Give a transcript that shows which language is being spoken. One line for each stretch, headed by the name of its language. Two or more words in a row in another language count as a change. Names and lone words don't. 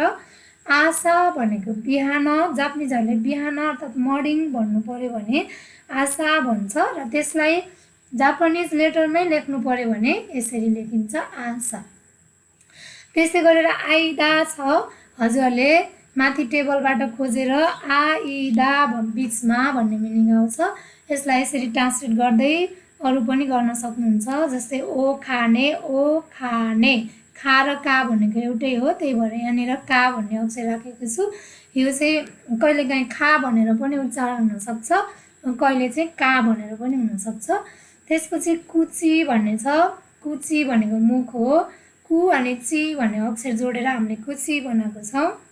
Nepali: आशा भनेको बिहान, जापानिजहरूले बिहान अर्थात् मर्निङ भन्नु पर्यो भने आशा भन्छ र त्यसलाई जापानिज लेटरमै लेख्नु पर्यो भने यसरी लेखिन्छ आशा। त्यसै गरेर आइदा छ, हजुरहरूले माथि टेबलबाट खोजेर आइदा बिचमा भन्ने मिनिङ आउँछ। यसलाई यसरी ट्रान्सलेट गर्दै अरू पनि गर्न सक्नुहुन्छ। जस्तै ओ खाने खा र का भनेको एउटै हो, त्यही भएर यहाँनिर का भन्ने अक्षर राखेको छु। यो चाहिँ कहिलेकाहीँ खा भनेर पनि उच्चारण हुनसक्छ, कहिले चाहिँ का भनेर पनि हुनसक्छ। त्यसपछि कुची भन्ने छ, कुची भनेको मुख हो, कु अनि ची भन्ने अक्षर जोडेर हामीले कुची बनाएको छौँ।